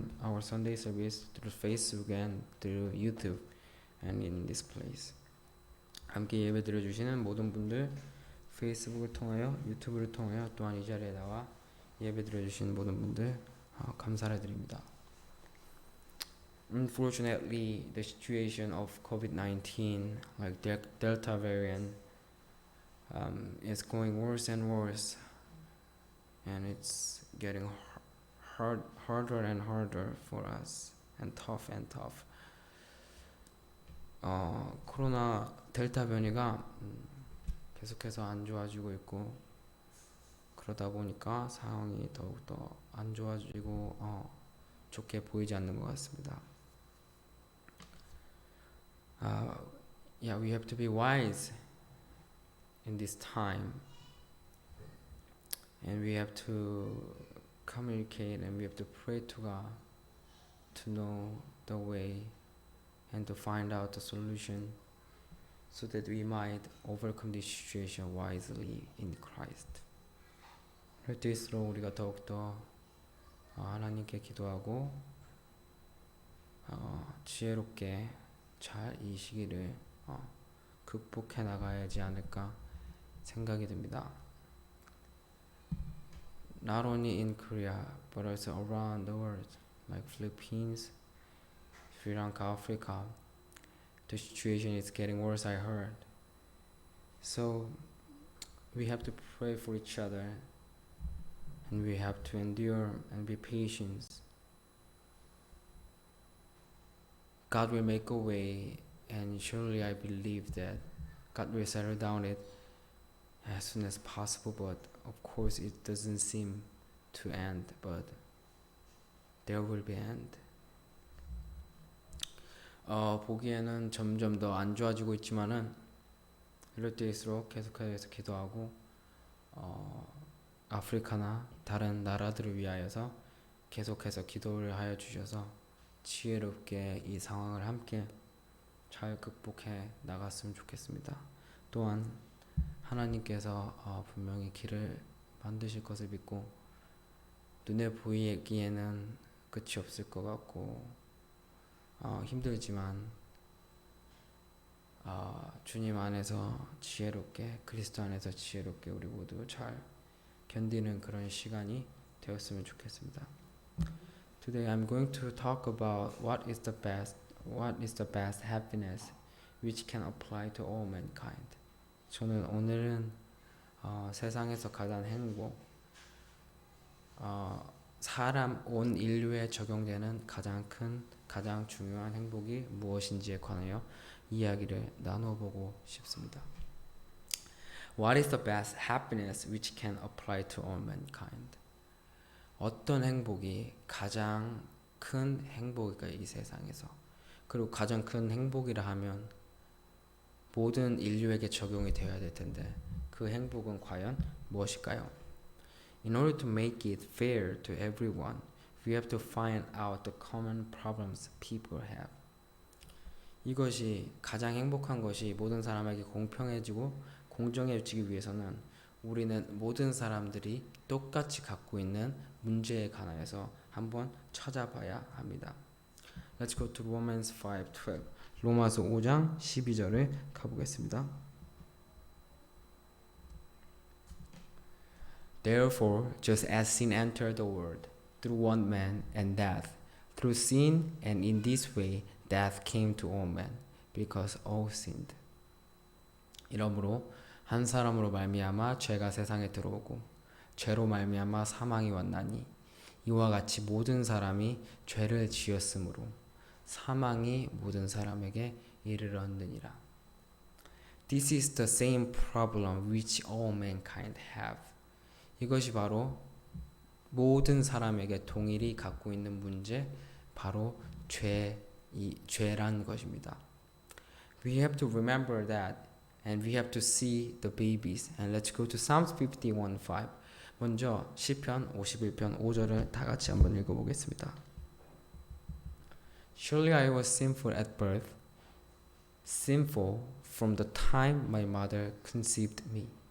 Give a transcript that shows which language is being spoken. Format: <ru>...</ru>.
<en>our Sunday service through Facebook and through YouTube and in this place.</en> <ko>함께 예배 드려주시는 모든 분들, 페이스북을 통하여, 유튜브를 통하여 또한 이 자리에 나와 예배 드려주시는 모든 분들 감사를 드립니다.</ko> <en>Unfortunately, the situation of COVID-19, like Delta variant, is going worse and worse, and it's getting harder and harder for us, and tough and tough.</en> <ko>코로나 델타 변이가 계속해서 안 좋아지고 있고, 그러다 보니까 상황이 더욱더 안 좋아지고 좋게 보이지 않는 것 같습니다.</ko> <en>We have to be wise in this time, and we have to communicate, and we have to pray to God to know the way and to find out the solution so that we might overcome this situation wisely in Christ.</en> <ko>그럴 때일수록 우리가 더욱더 하나님께 기도하고 지혜롭게 잘 이 시기를 극복해 나가야지 않을까 생각이 듭니다.</ko> <en>Not only in Korea but also around the world, like Philippines, Sri Lanka, Africa, the situation is getting worse, I heard. So we have to pray for each other, and we have to endure and be patient. God will make a way, and surely I believe that God will settle down it as soon as possible, but of course it doesn't seem to end, but there will be end.</en> <ko>보기에는 점점 더 안 좋아지고 있지만은 이럴 때일수록 계속해서 기도하고 아프리카나 다른 나라들을 위하여서 계속해서 기도를 하여 주셔서 지혜롭게 이 상황을 함께 잘 극복해 나갔으면 좋겠습니다. 또한 하나님께서 분명히 길을 만드실 것을 믿고, 눈에 보이기에는 끝이 없을 것 같고 힘들지만 주님 안에서 지혜롭게, 그리스도 안에서 지혜롭게 우리 모두 잘 견디는 그런 시간이 되었으면 좋겠습니다.</ko> <en>Today I'm going to talk about what is the best happiness which can apply to all mankind.</en> <ko>저는 오늘은 세상에서 가장 행복, 사람 온 인류에 적용되는 가장 중요한 행복이 무엇인지에 관하여 이야기를 나눠보고 싶습니다.</ko> <en>What is the best happiness which can apply to all mankind?</en> <ko>어떤 행복이 가장 큰 행복일까요, 이 세상에서? 그리고 가장 큰 행복이라 하면 모든 인류에게 적용이 되어야 될 텐데 그 행복은 과연 무엇일까요?</ko> <en>In order to make it fair to everyone, we have to find out the common problems people have.</en> <ko>이것이 가장 행복한 것이 모든 사람에게 공평해지고 공정해지기 위해서는 우리는 모든 사람들이 똑같이 갖고 있는 문제에 관하여서 한번 찾아봐야 합니다.</ko> <en>Let's go to Romans 5:12.</en> <ko>로마서 5장 12절을 가보겠습니다.</ko> <en>Therefore, just as sin entered the world through one man and death, through sin and in this way death came to all men, because all sinned.</en> <ko>이러므로 한 사람으로 말미암아 죄가 세상에 들어오고 죄로 말미암아 사망이 왔나니 이와 같이 모든 사람이 죄를 지었으므로 사망이 모든 사람에게 이르렀느니라.</ko> <en>This is the same problem which all mankind have.</en> <ko>이것이 바로 모든 사람에게 동일히 갖고 있는 문제, 바로 죄란 것입니다.</ko> <en>We have to remember that, and we have to see the babies. And let's go to Psalms 51:5.</en> <ko>먼저 시편 51편 5절을 다 같이 한번 읽어보겠습니다.</ko> <en>Surely I was sinful at birth, sinful from the time my mother conceived me.</en>